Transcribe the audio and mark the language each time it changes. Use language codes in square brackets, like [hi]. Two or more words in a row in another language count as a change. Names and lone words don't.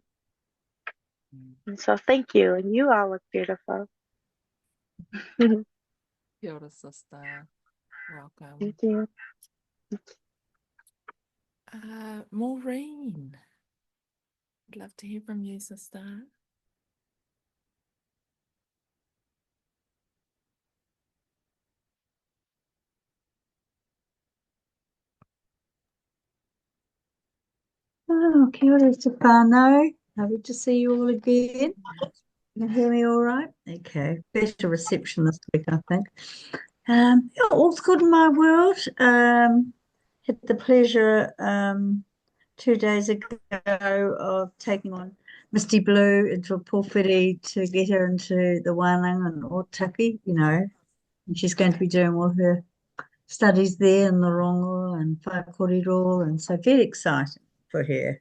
[en] And so thank you. And you all look beautiful. Thank [mi] Kia ora, [en] sister. Welcome. you. Maureen, I'd love to hear from you, sister. [mi] Oh, kia ora te whānau. [en] Lovely to see you all again. You can hear me all right? Okay, better reception this week, I think. Yeah, all's good in my world. Had the pleasure 2 days ago of taking on Misty Blue into a pōwhiri to get her into the Wānanga and Otaki, you know, and she's going to be doing all her studies there in the Rongo and Whakoriro, and so very exciting for her.